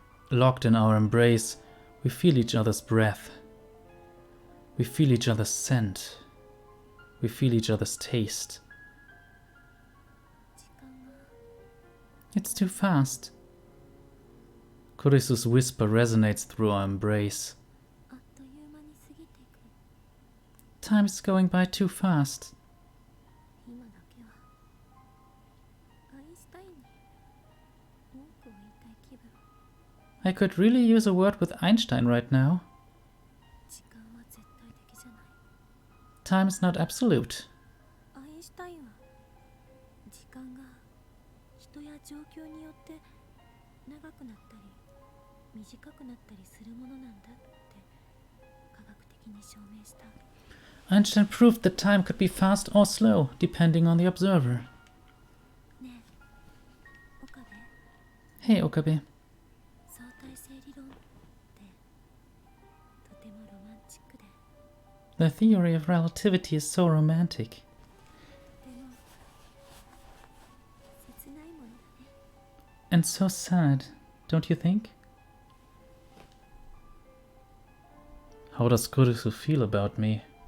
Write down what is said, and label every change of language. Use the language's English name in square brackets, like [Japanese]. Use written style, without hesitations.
[English] Locked in our embrace, we feel each other's breath. We feel each other's scent. We feel each other's taste. [Japanese] 時間が。 [English] It's too fast. Kurisu's whisper resonates through our embrace. [Japanese] あっという間に過ぎていく。 [English] Time's going by too fast. [Japanese] 今だけはアインシュタインに文句を言いたい気分。 [English] I could really use a word with Einstein right now. [Japanese] 時間は絶対的じゃない。 [English] Time's not absolute. [Japanese] アインシュタインは時間が人や状況によって長くなったり短くなったりするものなんだって科学的に証明した。 [English] Einstein proved that time could be fast or slow, depending on the observer. [Japanese] ねえ、岡部、 [English] Hey, Okabe. [Japanese] 相対性理論ってとてもロマンチックで、 [English] The theory of relativity is so romantic. [Japanese] でも切ないものだね。 [English] And so sad, don't you think? How does Kurisu feel about me?